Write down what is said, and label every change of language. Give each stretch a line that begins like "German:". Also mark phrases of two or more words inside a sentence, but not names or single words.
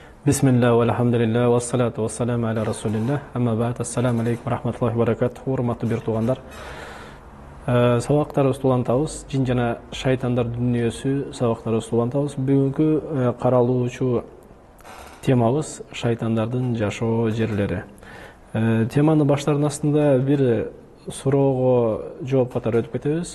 Arabic: بسم الله، والحمد لله، والصلاة والسلام على رسول الله، أما بعد، السلام عليكم، رحمة الله بركاته,
Kyrgyz: урматтуу бир туугандар. Сабактарыбызды улантабыз, жин жана шайтандар дүнүйөсү сабактарыбызды улантабыз. Бүгүнкү каралуучу темабыз шайтандардын жашоо жерлери. Теманы баштардын астында бир суроого жооп катары өтүп кетебиз.